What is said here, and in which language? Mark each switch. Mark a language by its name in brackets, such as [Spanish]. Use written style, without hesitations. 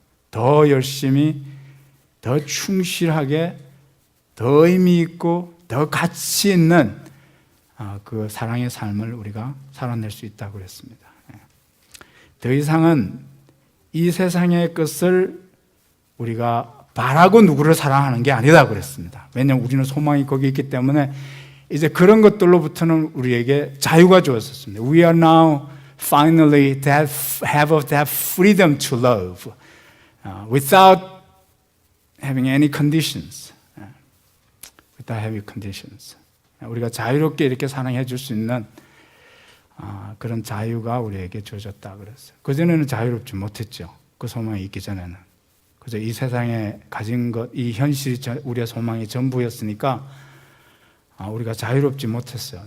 [Korean] 더 열심히, 더 충실하게, 더 의미 있고 더 가치 있는 그 사랑의 삶을 우리가 살아낼 수 있다고 그랬습니다. 더 이상은 이 세상의 것을 우리가 바라고 누구를 사랑하는 게 아니다 그랬습니다. 왜냐하면 우리는 소망이 거기 있기 때문에 이제 그런 것들로부터는 우리에게 자유가 주어졌습니다. [English] We are now finally have that freedom to love without having any conditions. Without having conditions. [Korean] 우리가 자유롭게 이렇게 사랑해 줄 수 있는 그런 자유가 우리에게 주어졌다 그랬어요. 그전에는 자유롭지 못했죠. 그 소망이 있기 전에는. 그래서 이 세상에 가진 것, 이 현실이 우리의 소망이 전부였으니까 우리가 자유롭지 못했어요.